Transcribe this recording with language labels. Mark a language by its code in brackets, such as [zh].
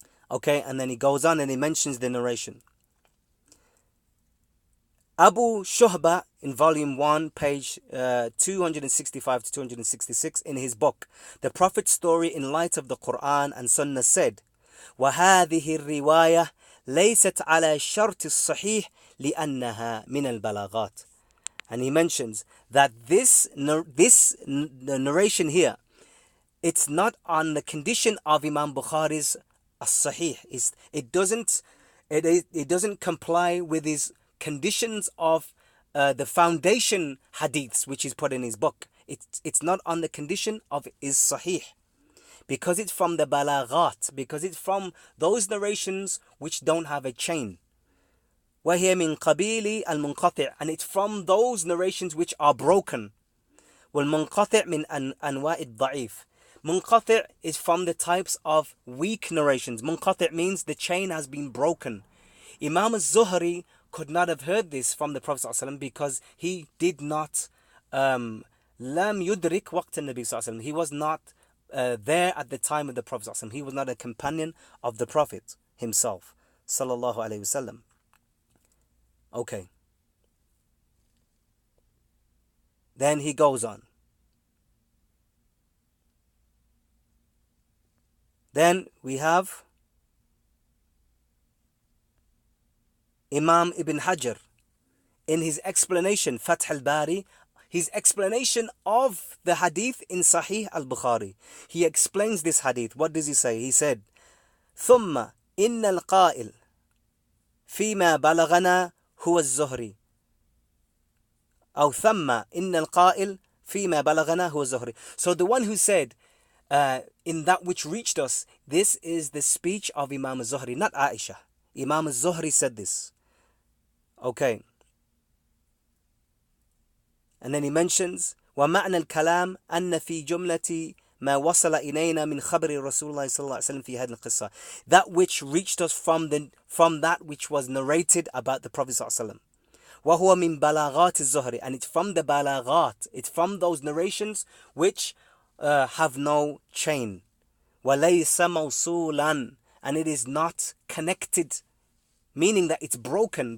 [en] Okay, and then he goes on and he mentions the narration. Abu Shuhba in volume 1, page 265 to 266 in his book, The Prophet's Story in Light of the Quran and Sunnah, said, [ar] وهذه الرواية ليست على شرط الصحيح لأنها من البلاغات. [en] And he mentions that this narration here, it's not on the condition of Imam Bukhari's as-Sahih. It doesn't comply with his conditions of the foundation hadiths which he's put in his book. It's not on the condition of his Sahih, because it's from the balaghat, because it's from those narrations which don't have a chain. [ar] وهي من قبيل المنقطع, [en] and it's from those narrations which are broken. [ar] والمنقطع من أنواع الضعيف. [en] Munqati' is from the types of weak narrations. Munqati' means the chain has been broken. Imam al-Zuhri could not have heard this from the Prophet ﷺ because he did not [ar] lam yudrik waqt al-Nabi [en] ﷺ. He was not there at the time of the Prophet ﷺ. He was not a companion of the Prophet himself, sallallahu alaihi wasallam. Okay. Then he goes on. Then we have Imam Ibn Hajar in his explanation, Fath al-Bari, his explanation of the hadith in Sahih al-Bukhari. He explains this hadith. What does he say? He said, [ar] ثم إن القائل فيما بلغنا هو الزهري. أو ثم إن القائل فيما بلغنا هو الزهري. [en] So the one who said, in that which reached us, this is the speech of Imam al-Zuhri, not Aisha. Imam al-Zuhri said this. Okay. And then he mentions, [ar] وَمَعْنَى الْكَلَامِ أَنَّ فِي جُمْلَةِ مَا وَصَلَ إِلَيْنَا مِنْ خَبْرِ رَسُولِ اللَّهِ صلى الله عليه وسلم في هذه القصة. [en] That which reached us from that which was narrated about the Prophet صلى الله عليه وسلم. [ar] وَهُوَ مِنْ بَلَاغَاتِ الزُّهْرِ. [en] And it's from the balaghat. It's from those narrations which have no chain. [ar] وَلَيْسَ مَوْصُولًا. [en] And it is not connected, meaning that it's broken.